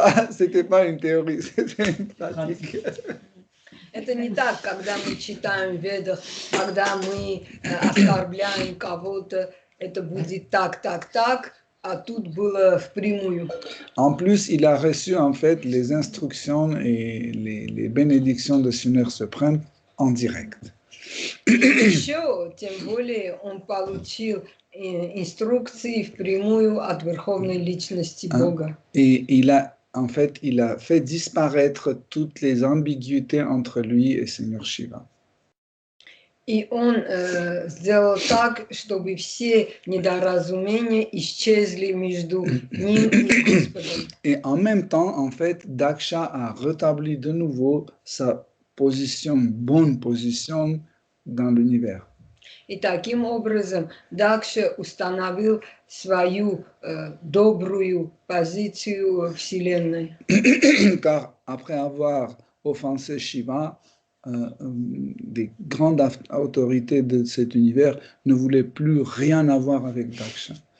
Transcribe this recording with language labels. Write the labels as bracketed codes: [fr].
[fr] C'était pas une théorie, c'était une pratique. [ru] Это не так, когда мы читаем в Ведах, когда мы оскорбляем кого-то, это будет так, а тут было впрямую. [fr] En plus, il a reçu en fait les instructions et les bénédictions de Seigneur suprême en direct. [ru] Еще, тем более, он получил инструкции впрямую от Верховной Личности Бога. [fr] Et il a fait disparaître toutes les ambiguïtés entre lui et Seigneur Shiva. [ru] И он сделал так, чтобы все недоразумения исчезли между ним и Господом. [fr] Et en même temps, en fait, Daksha a rétabli de nouveau sa bonne position dans l'univers. [ru] И таким образом Дакша установил свою добрую позицию Вселенной. [fr] Car après avoir offensé Shiva, des grandes autorités de cet univers ne voulaient plus rien avoir avec Daksha.